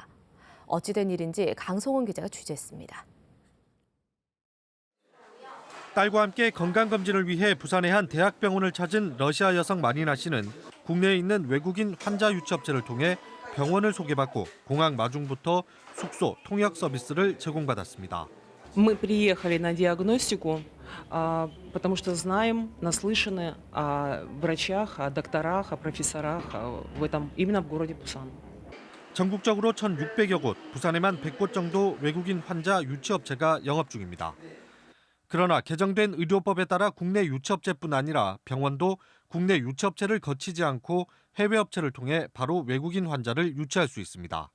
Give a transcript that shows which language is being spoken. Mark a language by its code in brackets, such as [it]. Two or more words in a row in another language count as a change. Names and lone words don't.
[ko] 어찌된 일인지 강성원 기자가 취재했습니다. 딸과 함께 건강검진을 위해 부산의 한 대학병원을 찾은 러시아 여성 마리나 씨는 국내에 있는 외국인 환자 유치업체를 통해 병원을 소개받고 공항 마중부터 숙소, 통역 서비스를 제공받았습니다. [ru] Мы приехали на диагностику, потому что знаем, наслышаны о врачах, о докторах, о профессорах именно в городе Пусан. [ko] 전국적으로 1,600여 곳, 부산에만 100곳 정도 외국인 환자 유치업체가 영업 중입니다. 그러나 개정된 의료법에 따라 국내 유치업체뿐 아니라 병원도 국내 유치업체를 거치지 않고 해외 업체를 통해 바로 외국인 환자를 유치할 수 있습니다.